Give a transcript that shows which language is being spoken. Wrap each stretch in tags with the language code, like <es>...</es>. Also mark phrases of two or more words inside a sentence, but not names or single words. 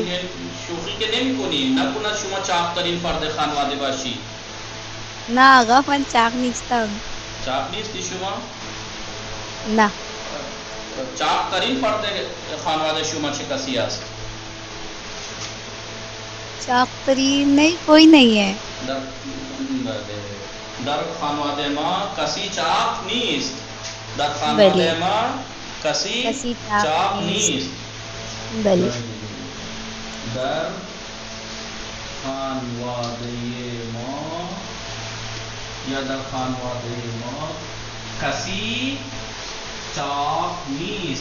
<fa>شوخی که نمی کنی، نکنه شما چاقترین فرد خانواده باشی. نه آقا من چاق نیستم. چاق نیستی شما؟ نه چاقترین فرد خانواده شما چه کسی است؟</fa> <ur>چاقترین نہیں کوئی نہیں ہے.</ur> <fa>در خانواده ما کسی چاق نیست. در خانواده ما کسی چاق نیست. بله. در خانواده ما یا در خانواده ما کسی چاق نیست.</fa>